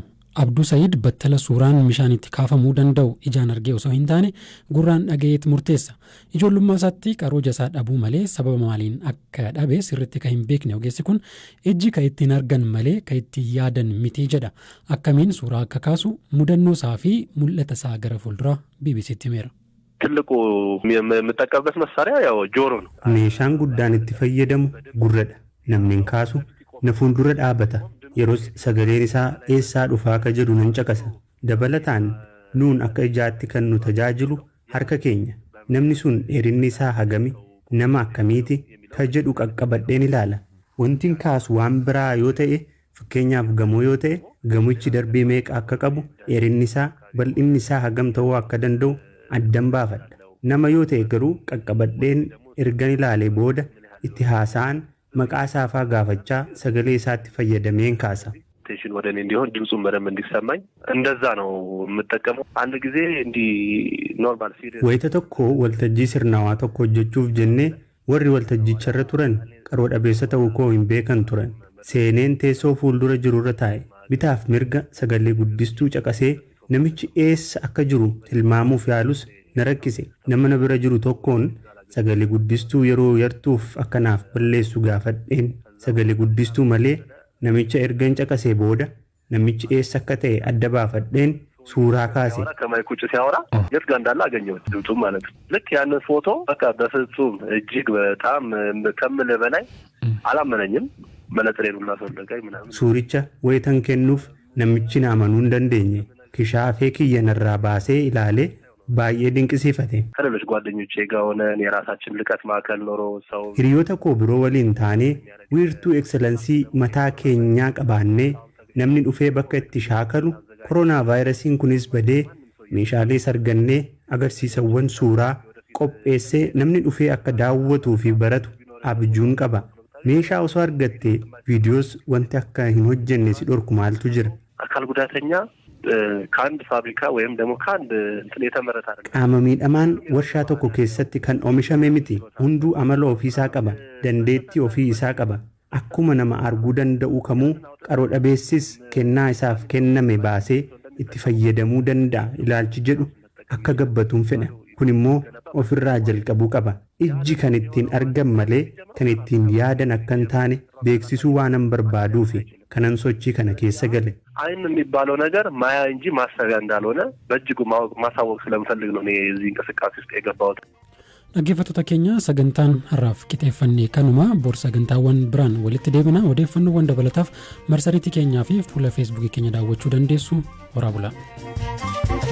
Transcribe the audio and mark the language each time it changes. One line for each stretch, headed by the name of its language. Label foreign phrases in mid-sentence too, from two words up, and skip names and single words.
Oromo: Abduu Sa'iid battala suuraan bishaan itti kaafamuu danda'u ijaan argee osoo hin taane gurraan dhaga'eetti murteessa. Ijoollummaa isaatti qaroo jasaa dhabuu malee sababa maaliin akka dhabe sirriitti kan hin beekne ogeessi kun ijji kan ittiin argan malee kan ittiin yaadan miti jedha. Akkamiin suuraa akka kaasu mudannoo isaa fi mul'ata isaa gara fuulduraa BBCtti himeera.
Amharic: ትልቁ የምጠቀምበት መሳሪያ ያው ጆሮ ነው።
Oromo: meeshaan guddaan itti fayyadamu gurradha. Namni hin kaasu na fuuldura dhaabata. Yeroos sagaleen isaa eessaa dhufaa akka jedhu nan caqasa. Dabalataan nuun akka ijaatti kan nu tajaajilu harka keenya. Namni sun dheerinni isaa hagami nama akkamiiti ka jedhu qaqqabadheen ilaala. Wantiin kaasu waan biraa yoo ta'e fakkeenyaaf gamoo yoo ta'e gamochi darbii meeqa akka qabu dheerinni isaa bal'inni isaa hagam ta'uu akka danda'u addan baafadha. Nama yoo ta'e garuu qaqqabadheen ergan ilaalee booda itti haasa'an maqaa isaafaa gaafachaa sagalee isaatti fayyadameen kaasa.
Amharic: ቴንሽን ወደ እኔ እንዲሆን ድምጹን በደንብ እንዲሰማኝ እንደዛ ነው የምጠቀመው። አንድ ጊዜ እንዲ
English: normal serious
Oromo: wayita tokko waltajjii sirnaawaa tokko hojjechuuf jennee warri waltajjicharra turan qaroo dhabeessa ta'uu koo hin beekan turan. Seeneen teessoo fuuldura jirurra taa'e bitaaf mirga sagalee guddistuu caqasee namichi eessa akka jiru tilmaamuuf yaalus na rakkise. Nama na bira jiru tokkoon sagalee guddistuu yeroo yartuuf akkanaaf balleessu gaafadheen sagalee guddistuu malee namicha ergan caqasee booda namichi eessa akka ta'e adda baafadheen suuraa kaase.
Amharic: ከማይክ ውጭ ሲያወራ የት ጋር እንዳለ አገኘሁት ድምፁም ማለት ነው። ልክ ያንን ፎቶ በቃ በፍጹም እጅግ በጣም ከምልህ በላይ አላመነኝም። መነጽሬን ሁላ አስወለቀኝ ምናምን
Oromo: suuricha wayitan kennuuf namichi na amanuu hin dandeenye. Kishaafee kiyya narraa baasee ilaalee baay'ee dinqisiifate.
Amharic: ከሌሎች ጓደኞቼ ጋር ሆነን የራሳችን ልቀት ማዕከል ኖሮ ሰው
Oromo: hiriyoota koo biroo waliin taanee wiirtuu ekseleensii mataa keenyaa qabaannee namni dhufee bakka itti shaakalu koronaa vaayirasiin kunis badee meeshaalee sargannee agarsiisawwan suuraa qopheessee namni dhufee akka daawwatuu fi baratu abjuun qaba. Meeshaa osoo argattee viidiyoos wanti akka hin hojjenne si dhorku maaltu jira?
Amharic: አካል ጉዳተኛ ከአንድ ፋብሪካ ወይም ደግሞ ከአንድ እንትን የተመረተ አይደለም።
Oromo: qaama miidhamaan warshaa tokko keessatti kan oomishame miti. Hunduu amala ofii isaa qaba. Dandeettii ofii isaa qaba. Akkuma nama arguu danda'u kamuu qaroo dhabeessis kennaa isaaf kenname baasee itti fayyadamuu danda'a ilaalchi jedhu akka gabbatuun fedha. Kun immoo ofirraa jalqabuu qaba. Ijji kan ittiin argan malee kan ittiin yaadan akka hin taane beeksisuu waanan barbaaduufi kanan sochii kana keessa gale.
Amharic: አይን የሚባለው ነገር ማያ እንጂ ማሰቢያ እንዳልሆነ በእጅጉ ማሳወቅ ስለምፈልግ ነው እኔ እዚህ እንቅስቃሴ ውስጥ የገባሁት።
Oromo: Dhaggeeffattoota keenya sagantaan har'aaf qixeeffannee kanuma bor sagantaawwan biraan walitti deebina. Odeeffannoowwan dabalataaf marsariitii keenyaa fi fuula feesbuukii keenya daawwachuu dandeessu. Horaa bulaa.